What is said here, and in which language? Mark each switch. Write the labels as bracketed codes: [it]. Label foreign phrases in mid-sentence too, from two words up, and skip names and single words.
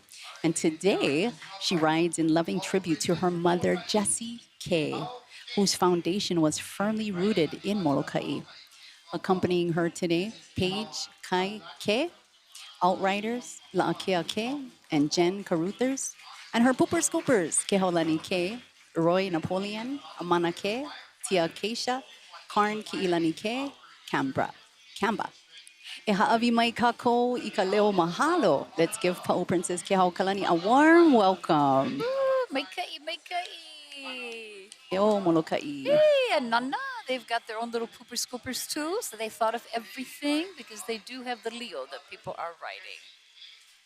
[en] And today, she rides in loving tribute to her mother, Jessie K., whose foundation was firmly rooted in Molokai. Accompanying her today, Paige Kai Ke, Outriders, La'akea Ke, and Jen Caruthers, and her pooper scoopers, Keholani Ke, Roy Napoleon, Amana Ke, Tia Keisha, Karn Ki'ilani Ke, Kamba. [haw] E ha'awi mai kako I ka leo mahalo. [en] Let's give Pa'u Princess Kehau Kalani a warm welcome. [haw] Maikai. Eo Molokai. [en] Hey, and Nana, they've got their own little pooper scoopers too, so they thought of everything because they do have the Leo that people are riding.